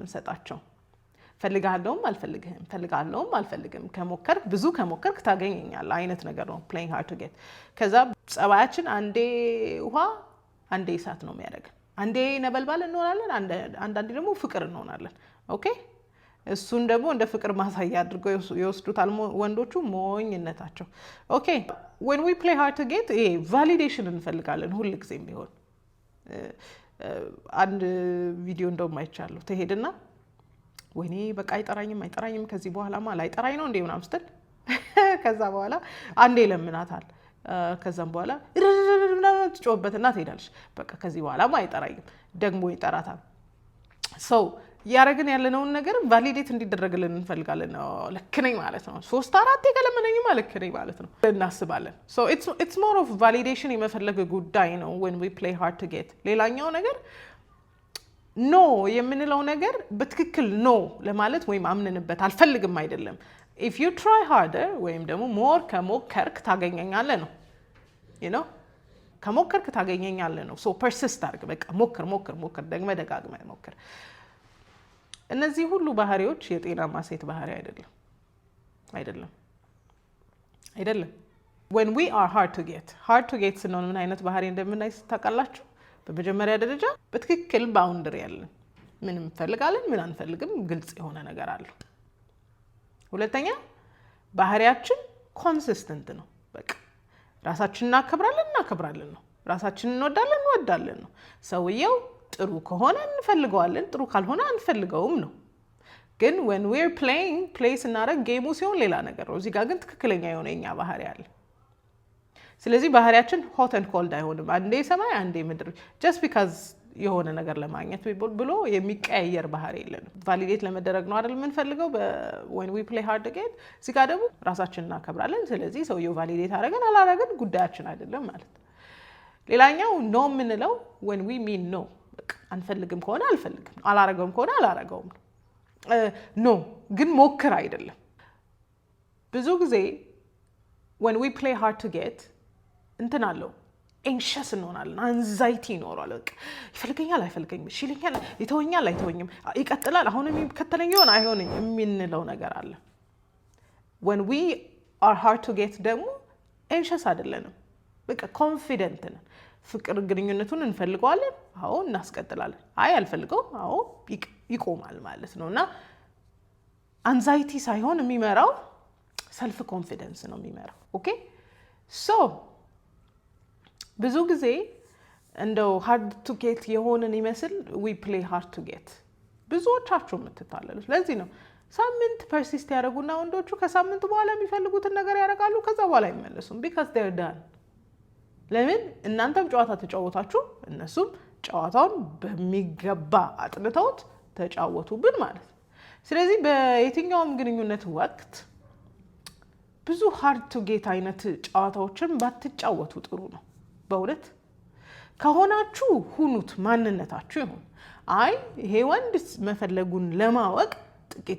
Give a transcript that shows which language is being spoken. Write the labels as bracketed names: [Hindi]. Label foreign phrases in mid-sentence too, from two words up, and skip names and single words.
[Amharic] የምንሰጣቸው። ፈልጋለሁም አልፈልግህም፣ ፈልጋለሁም አልፈልግም፣ ከሞከርክ ታገኘኛለህ አይነት ነገር ነው [English] playing hard to get። [Amharic] ከዛ ጸባያችን አንዴ ውሃ አንዴ እሳት ነው የሚያደርገን። አንዴ ነበልባል እንሆናለን፣ አንዳንዴ ደግሞ ፍቅር እንሆናለን። ኦኬ እሱን ደግሞ እንደ ፍቅር ማሳያ አድርገው ይወስዱታል ወንዶቹ። ሞኝነታቸው። ኦኬ [English] when we play hard to get [Amharic] ቫሊዴሽን እንፈልጋለን ሁል ጊዜም ቢሆን። አንድ ቪዲዮ እንደውም አይቻለሁ። ትሄድና ወይኔ በቃ አይጠራኝም ከዚህ በኋላማ ላይጠራኝ ነው እንዴ ምናምን ስትል ከዛ በኋላ አንዴ ለምናታል። ከዛም በኋላ ትጮህበትና ትሄዳለች። በቃ ከዚህ በኋላማ አይጠራኝም ደግሞ ይጠራታል። ሰው ያረግን ያለነውን ነገር ቫሊዴት እንዲደረግልን እንፈልጋለን። ልክ ነኝ ማለት ነው። 3-4 ከለመነኝማ ልክ ነኝ ማለት ነው እናስባለን። [English] so it's more of validation [Amharic] የመፈለግ ጉዳይ ነው [English] when we play hard to get። [Amharic] ሌላኛው ነገር ኖ የምንለው ነገር በትክክል ኖ ለማለት ወይም አምነንበት አልፈልግም አይደለም። [English] if you try harder [Amharic] ወይም ደግሞ more ከሞከርክ ታገኘኛለህ ነው [English] you know [Amharic] ከሞከርክ ታገኘኛለህ ነው። [English] so persist [Amharic] አድርግ። በቃ ሞክር ደጋግመህ ሞክር። እነዚህ ሁሉ ባህሪዎች የጤናማ ሴት ባህሪ አይደለም። [English] when we are hard to get [Amharic] ስንሆን ምን አይነት ባህሪ እንደምናይ ታውቃላችሁ? በመጀመሪያ ደረጃ በትክክል ባውንደሪ ያለን፣ ምን እንፈልጋለን ምን አንፈልግም ግልጽ የሆነ ነገር አለው። ሁለተኛ ባህሪያችን ኮንሲስተንት ነው። በቃ ራሳችንን እናከብራለን ነው። ራሳችንን እንወዳለን ነው። ሰውየው ጥሩ ከሆነ እንፈልገዋለን፣ ጥሩ ካልሆነ አንፈልገውም ነው። ግን [English] when we're play [Amharic] ስናደርግ ጌሙ ሲሆን ሌላ ነገር ነው። እዚህ ጋር ግን ትክክለኛ የሆነ የኛ ባህሪ አለ። ስለዚህ ባህሪያችን [English] hot and cold [Amharic] አይሆንም። አንዴ ሰማይ አንዴ ምድር [English] just because [Amharic] የሆነ ነገር ለማግኘት ብሎ የሚቀያየር ባህሪ የለንም። ቫሊዴት ለመደረግ ነው አይደል የምንፈልገው [English] when we play hard to get። [Amharic] እዚህ ጋር ደግሞ ራሳችንን እናከብራለን። ስለዚህ ሰውየው ቫሊዴት አላረገን ጉዳያችን አይደለም ማለት። ሌላኛው ኖ የምንለው [English] when we mean no [Amharic] አንፈልግም ከሆነ አልፈልግም፣ አላረገውም ከሆነ አላረገውም ኖ ግን ሞክር አይደለም። ብዙ ጊዜ [English] when we play hard to get [Amharic] እንትን አለው ኤንሸስ እንሆናለን። አንዛይቲ ይኖራል። በቃ ይፈልገኛል አይፈልገኝም፣ ይሽልኛል ይተወኛል አይተወኝም፣ ይቀጥላል አሁንም ይከተለኝ ይሆን አይሆንም የምንለው ነገር አለ። [English] when we are hard to get [Amharic] ደግሞ ኤንሸስ አይደለንም። በቃ ኮንፊደንት ነን። ፍቅር ግንኙነቱን እንፈልገዋለን፣ አዎ እናስቀጥላለን። አይ አልፈልገውም፣ አዎ ይቆማል ማለት ነውና አንዛይቲ ሳይሆን የሚመራው [English] self confidence [Amharic] ነው የሚመራው። [English] okay so [Amharic] ብዙ ጊዜ እንደው [English] hard to get [Amharic] የሆነን ይመስል [English] we play hard to get [Amharic] ብዙዎቻችሁ የምትታለሉት ለዚህ ነው። ሳምንት ፐርሲስት ያደርጉና ወንዶቹ ከሳምንት በኋላ የሚፈልጉትን ነገር ያደርጋሉ፣ ከዛ በኋላ አይመለሱም [English] because they're done። [Amharic] ለምን? እናንተም ጨዋታ ተጫወታችሁ፣ እነሱም ጨዋታውን በሚገባ አጥንተውት ተጫወቱብን ማለት ነው። ስለዚህ በየትኛውም ግንኙነት ወቅት ብዙ [English] hard to get [Amharic] አይነት ጨዋታዎችን ባትጫወቱ ጥሩ ነው። በእውነት ከሆናችሁ ሁኑት፣ ማንነታችሁ ይሁን። አይ ይሄ ወንድ መፈለጉን ለማወቅ ጥቂት